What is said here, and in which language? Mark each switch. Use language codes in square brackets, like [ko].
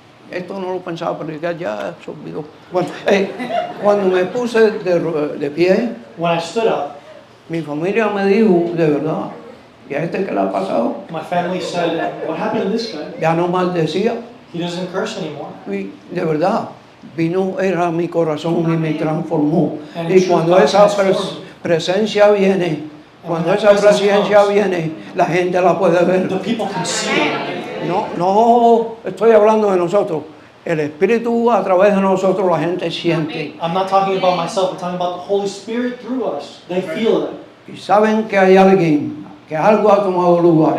[es] Esto no lo pensaba predicar, ya se olvidó. Bueno, cuando me puse de pie, [en] When I stood up, [es] mi familia me dijo, de verdad, ¿y a este qué le ha pasado? [en] my family said, what happened to this guy? [es] Ya no maldecía. [en] He doesn't curse anymore. [es] Y de verdad, vino, era mi corazón y me transformó. [en] And [es] Y cuando [en] God [es] esa [en] transformed [es] presencia viene, cuando [en] when [es] esa [en] that presence [es] presencia [en] comes, [es] viene, la gente la puede [en] the [es] ver. [en] people can see it. [es] No estoy hablando de nosotros. El Espíritu a través de nosotros la gente siente. [en] I'm not talking about myself, I'm talking about the Holy Spirit through us. They feel it. [es] Y saben que hay alguien, que algo ha tomado lugar.